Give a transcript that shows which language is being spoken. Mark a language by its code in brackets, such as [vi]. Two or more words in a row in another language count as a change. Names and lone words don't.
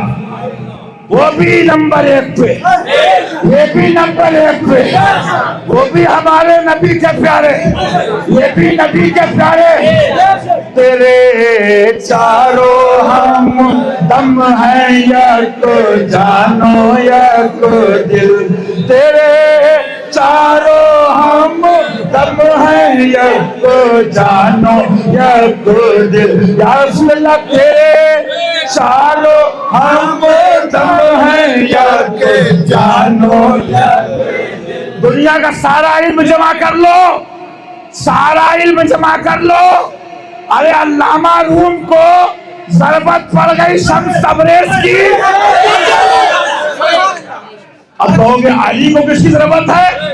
[ur] وہ بھی نمبر 1 پہ، یہ بھی نمبر 1 پہ. وہ بھی ہمارے نبی کے پیارے، یہ بھی نبی کے پیارے. تیرے چاروں ہم دم ہیں، یک جانو یک دل. تیرے چاروں ہم دم ہیں، یک جانو یک دل. یا رسول اللہ تیرے چاروں ہم دم ہیں، یک جانو یک دل. دنیا کا سارا علم جمع کر لو، سارا علم جمع کر لو. ارے علامہ روم کو ضربت پڑ گئی شمس تبریز کی. اب کہو گے علی کو کس کی ضرورت ہے؟